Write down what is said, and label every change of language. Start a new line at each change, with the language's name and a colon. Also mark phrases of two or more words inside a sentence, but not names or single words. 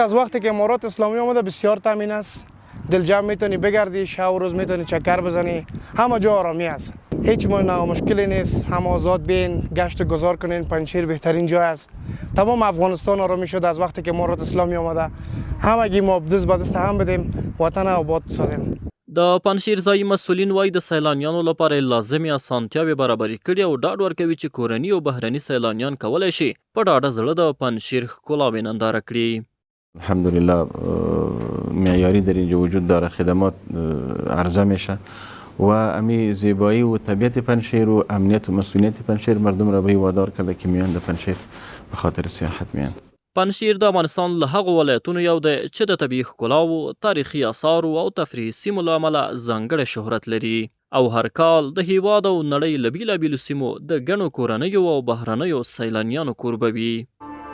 Persian: از وقتی که امارت اسلامی آمده بسیار تامین است. دل جمع میتونی بگردی، شب و روز میتونی چکر بزنی، همه جا آرامی است. هیچ مشکلی نیست. هم آزاد بین گشت گذار کنین. پنجشیر بهترین جای است. تمام افغانستان آرامی شد از وقتی که امارت اسلامی آمده. همگی ما دست به دست هم بدیم، وطن آباد سازیم.
Pashto: د پنجشیر ځایي مسؤلین وایي د سیلانیانو لپاره لازمي اسانتیاوې برابرې کړي او ډاډ ورکوي چې کورني او بهرني سیلانیان کولی شي په ډاډه زړه د پنجشیر ښکلاوې ننداره کړي.
Persian: الحمدلله معیاری در اینجا وجود داره، خدمات عرضه میشه و امی زیبایی و طبیعت پنجشیر و امنیت و مسئولیت پنجشیر مردم را به وادار کرده که میان د پنجشیر به خاطر سیاحت میان.
Pashto: پنجشیر د افغانستان له هغو ولایتونو یو دی چې د طبیعي ښکلاو، تاریخي آثارو او تفریحي سیمو له امله ځانګړی شهرت لري او هر کال د هیواد او نړۍ له بیلابیلو سیمو د ګڼو کورنیو او بهرنیو سیلانیانو کوربه وي.